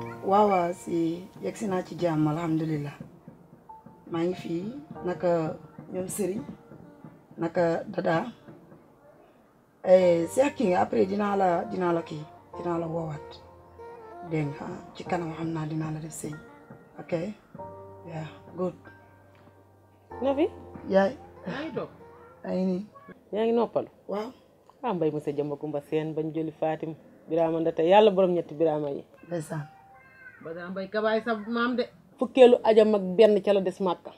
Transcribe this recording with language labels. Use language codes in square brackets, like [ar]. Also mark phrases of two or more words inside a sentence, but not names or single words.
[wo] waaw si yegsi naa ci jàmm alhamdulilah maa ngi fii naka ñoom Serigne naka Dada Cheikh kii nga après dinaa la woowaat dégg nga ci kanam xam naa dinaa la def sëñ [en] ok yeah good. [wo] Nafi. yaay. yaa ngi toog. ay nii. yaa ngi noppalu. waaw. mbay monsieur Jamba Kumba Seen bañ jëli Fatim Birama Ndate yàlla borom ñetti Birama yi. ndeysaan. ba daa mbay kabaay sa maam de. fukkeelu ajam ak benn ca la des Màkka.